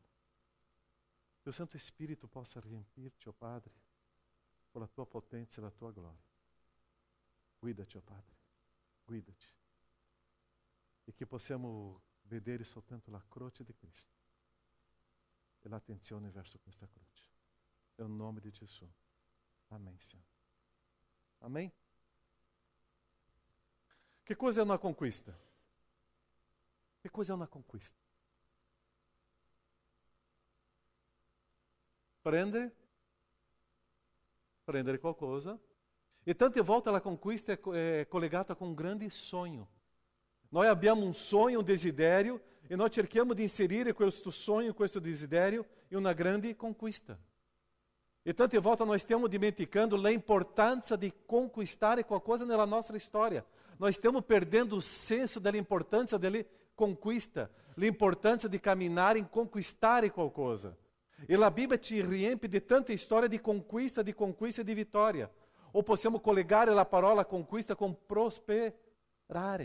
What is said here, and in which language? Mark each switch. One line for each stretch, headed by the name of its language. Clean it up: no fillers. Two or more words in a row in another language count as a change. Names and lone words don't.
Italian: Che il Santo Spirito possa riempirci, Padre, con la Tua potenza e la Tua gloria. Guidaci, Padre, guidaci. E che possiamo vedere soltanto la croce di Cristo e l'attenzione verso questa croce. Nel nome di Gesù.
Portuguese: Amém, Senhor. Amém? Que coisa é uma conquista? Que coisa é uma conquista?
Italian: Prendere qualcosa. E tante volte a conquista è collegata
Portuguese: com um grande sonho.
Italian: Nós abbiamo
Portuguese: um sonho, um
Italian: desiderio, e nós cerchiamo di inserire questo sonho, questo desiderio, in una grande conquista. E tante volte nós stiamo dimenticando
Portuguese: a importância de
Italian: conquistare qualcosa nella nostra storia. Nós stiamo perdendo o senso della importância della conquista, l'importância di camminare in conquistare qualcosa. E
Portuguese: a Bíblia
Italian: ci riempie di tanta storia di conquista e di vittoria. Ou possiamo collegare la parola conquista con prosperare.